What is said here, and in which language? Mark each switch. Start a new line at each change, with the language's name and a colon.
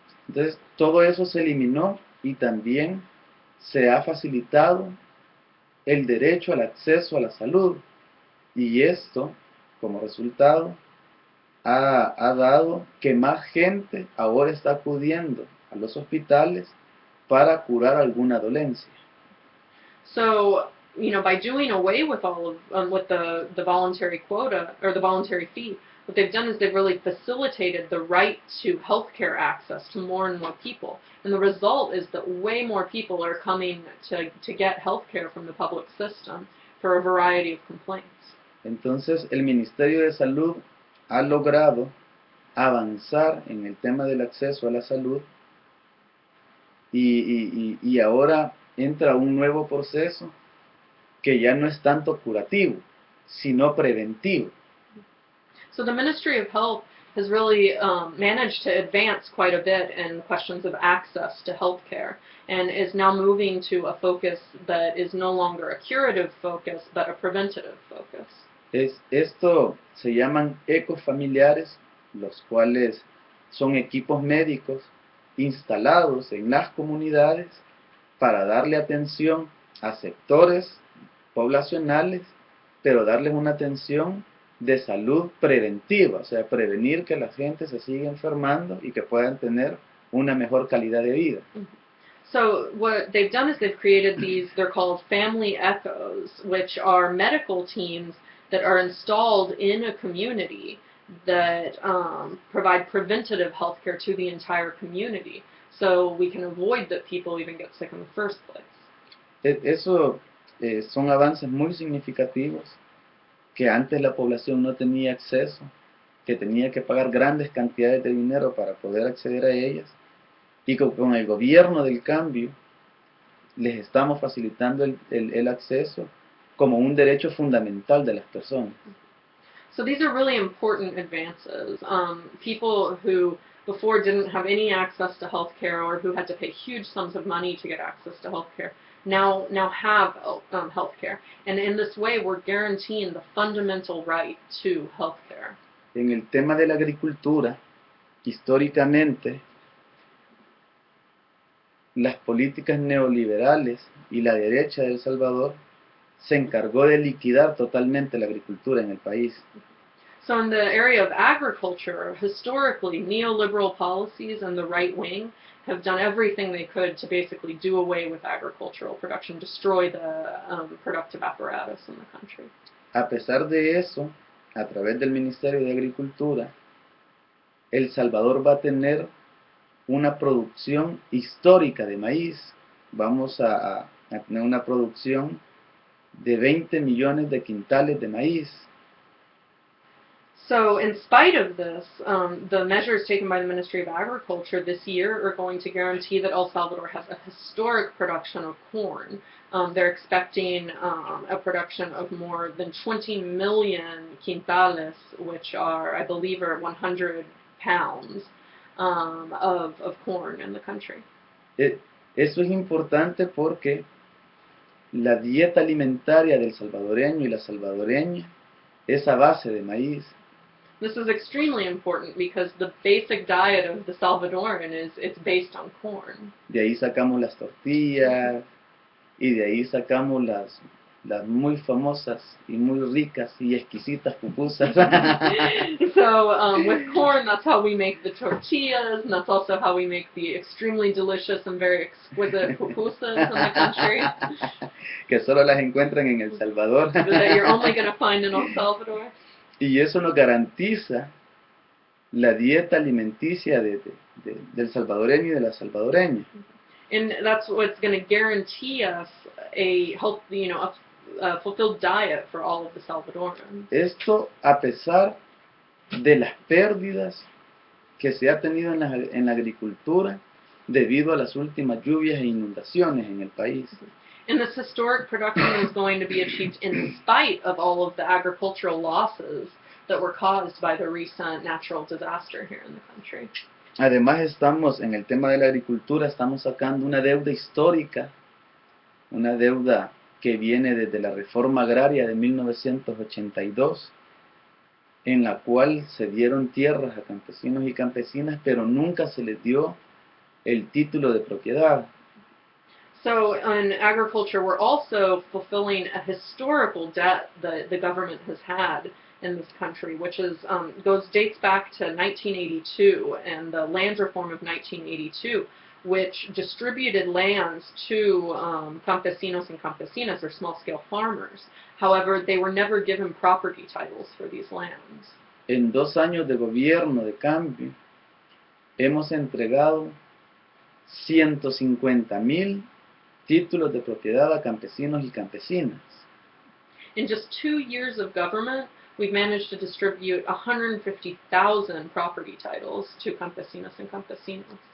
Spanish: Entonces, todo eso se eliminó y también se ha facilitado el derecho al acceso a la salud. Y esto, como resultado, ha dado que más gente ahora está acudiendo a los hospitales para curar alguna dolencia.
English: So by doing away with all of with the voluntary quota or the voluntary fee, what they've done is they've really facilitated the right to healthcare access to more and more people. And the result is that way more people are coming to get healthcare from the public system for a variety of complaints.
Spanish: Entonces, el Ministerio de Salud ha logrado avanzar en el tema del acceso a la salud y ahora entra un nuevo proceso que ya no es tanto curativo, sino preventivo.
English: So the Ministry of Health has really managed to advance quite a bit in questions of access to healthcare, and is now moving to a focus that is no longer a curative focus, but a preventative focus.
Spanish: Esto se llaman ecofamiliares, los cuales son equipos médicos instalados en las comunidades para darle atención a sectores poblacionales, pero darles una atención de salud preventiva, o sea, prevenir que la gente se siga enfermando y que puedan tener una mejor calidad de vida.
English: So what they've done is they've created these, they're called family echoes, which are medical teams that are installed in a community that provide preventative health care to the entire community, so we can avoid that people even get sick in the first place.
Spanish: Eso son avances muy significativos, que antes la población no tenía acceso, que tenía que pagar grandes cantidades de dinero para poder acceder a ellas, y que con el gobierno del cambio les estamos facilitando el acceso como un derecho fundamental de las personas.
English: So these are really important advances. People who before didn't have any access to health care, or who had to pay huge sums of money to get access to health care, now have health care. And in this way, we're guaranteeing the fundamental right to health care.
Spanish: En el tema de la agricultura, históricamente, las políticas neoliberales y la derecha de El Salvador se encargó de liquidar totalmente la agricultura en el país.
English: So in the area of agriculture, historically, neoliberal policies and the right wing have done everything they could to basically do away with agricultural production, destroy the productive apparatus in the country.
Spanish: A pesar de eso, a través del Ministerio de Agricultura, El Salvador va a tener una producción histórica de maíz. Vamos a tener una producción de 20 millones de quintales de maíz.
English: So in spite of this, the measures taken by the Ministry of Agriculture this year are going to guarantee that El Salvador has a historic production of corn. They're expecting a production of more than 20 million quintales, which are, I believe, are 100 pounds of corn in the country.
Spanish: Eso es importante porque la dieta alimentaria del salvadoreño y la salvadoreña es a base de maíz.
English: This is extremely important because the basic diet of the Salvadoran it's based on corn.
Spanish: De ahí sacamos las tortillas y de ahí sacamos las muy famosas y muy ricas y exquisitas pupusas.
English: So with corn, that's how we make the tortillas, and that's also how we make the extremely delicious and very exquisite pupusas in the country.
Spanish: Que solo las encuentran en El Salvador.
English: That you're only going to find in El Salvador.
Spanish: Y eso nos garantiza la dieta alimenticia del salvadoreño y de la salvadoreña.
English: And that's what's going to guarantee us a healthy, a fulfilled diet for all of the Salvadorans.
Spanish: Esto a pesar de las pérdidas que se ha tenido en la agricultura debido a las últimas lluvias e inundaciones en el país.
English: And this historic production is going to be achieved in spite of all of the agricultural losses that were caused by the recent natural disaster here in the country.
Spanish: Además estamos, en el tema de la agricultura, estamos sacando una deuda histórica, una deuda que viene desde la reforma agraria de 1982, en la cual se dieron tierras a campesinos y campesinas, pero nunca se les dio el título de propiedad.
English: So in agriculture, we're also fulfilling a historical debt that the government has had in this country, which is dates back to 1982 and the land reform of 1982, which distributed lands to campesinos and campesinas, or small-scale farmers. However, they were never given property titles for these lands.
Spanish: En 2 años de gobierno de cambio, hemos entregado 150,000 títulos de propiedad a campesinos y campesinas.
English: In just 2 years of government, we've managed to distribute 150,000 property titles to campesinos and campesinos.